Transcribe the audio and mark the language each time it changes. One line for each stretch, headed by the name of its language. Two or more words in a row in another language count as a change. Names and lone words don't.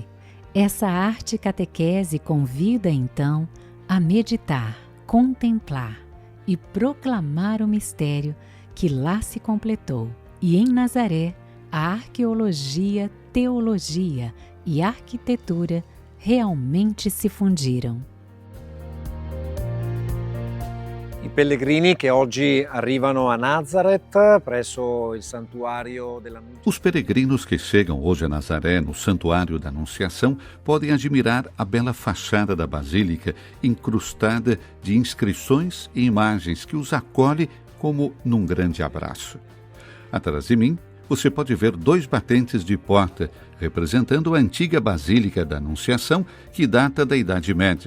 Portuguese: Essa arte catequese convida, então, a meditar, contemplar e proclamar o mistério que lá se completou. E em Nazaré, a arqueologia, teologia e arquitetura realmente se fundiram.
Italian: I pellegrini che oggi arrivano a Nazareth presso il santuario dell'Annunciazione.
Portuguese: Os peregrinos que chegam hoje a Nazaré, no Santuário da Anunciação, podem admirar a bela fachada da Basílica, incrustada de inscrições e imagens que os acolhe como num grande abraço. Atrás de mim, você pode ver 2 batentes de porta, representando a antiga Basílica da Anunciação, que data da Idade Média.